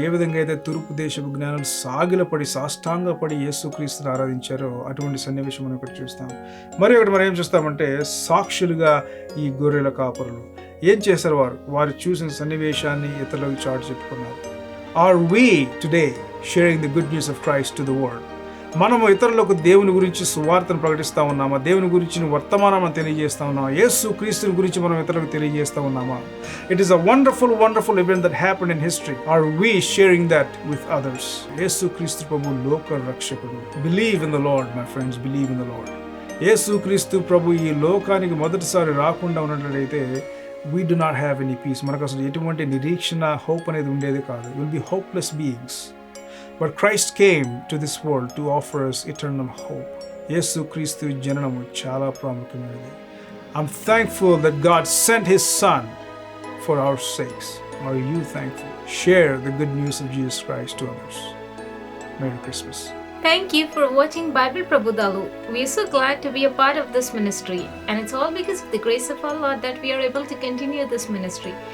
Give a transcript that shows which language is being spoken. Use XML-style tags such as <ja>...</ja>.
<te>ఏ విధంగా అయితే తూర్పు దేశపు జ్ఞానులు సాగిలపడి సాష్టాంగపడి యేసుక్రీస్తుని ఆరాధించారో అటువంటి సన్నివేశం మనం ఇక్కడ చూస్తాం. మరి ఒకటి మనం ఏం చూస్తామంటే, సాక్షులుగా ఈ గొర్రెల కాపరులు ఏం చేశారు? వారు చూసిన సన్నివేశాన్ని ఇతరులకు చాటు చెప్పుకున్నారు.</te> <en>Are we today sharing the good news of Christ to the world?</en> <te>మనము ఇతరులకు దేవుని గురించి సువార్తను ప్రకటిస్తూ ఉన్నామా? దేవుని గురించి వర్తమానం తెలియజేస్తూ ఉన్నామా? యేసు క్రీస్తుని గురించి మనం ఇతరులకు తెలియజేస్తూ ఉన్నామా?</te> <en>It is a wonderful event that happened in history. Are we sharing that with others?</en> <te>యేసు క్రీస్తు ప్రభు లోక రక్షకుడు.</te> <en>Believe in the Lord, my friends, believe in the Lord.</en> <te>యేసు క్రీస్తు ప్రభు ఈ లోకానికి మొదటిసారి రాకుండా ఉన్నట్లయితే</te> <en>we do not have any peace.</en> <te>మనకు అసలు ఎటువంటి నిరీక్షణ, హోప్ అనేది ఉండేది కాదు.</te> <en>We'll be hopeless beings. But Christ came to this world to offer us eternal hope.</en> <te>యేసు క్రీస్తు జననము చాలా ప్రాముఖ్యమైనది.</te> <en>I'm thankful that God sent His Son for our sakes. Are you thankful? Share the good news of Jesus Christ to others. Merry Christmas. Thank you for watching Bible Prabhudalu. We are so glad to be a part of this ministry, and it's all because of the grace of our Lord that we are able to continue this ministry.</en>